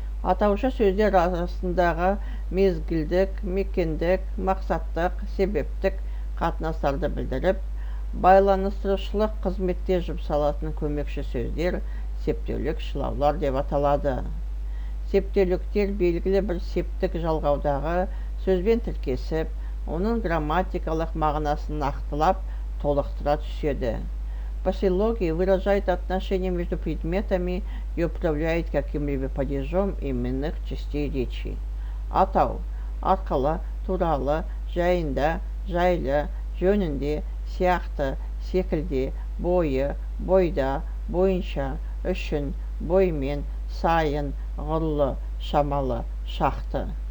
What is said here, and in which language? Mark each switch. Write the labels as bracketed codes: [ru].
[kk] Атаушы сөздер арасындағы мезгілдік, мекендік, мақсаттық, себептік қатынастарды білдіріп, байланыстырушылық қызметте жұмсалатын көмекші сөздер септеулік шылаулар деп аталады. Септеуліктер белгілі бір септік жалғаудағы сөзбен тіркесіп, оның грамматикалық мағынасын нақтылап, толықтыра түседі. [ru] Послелогия выражает отношение между предметами и управляет каким-либо падежом именных частей речи. [kk] Атау арқылы, туралы, жайында, жайлы, жөнінде, сияқты, секілде, бойы, бойда, бойынша, үшін, боймен, сайын, ғұрлы, шамалы, шақты.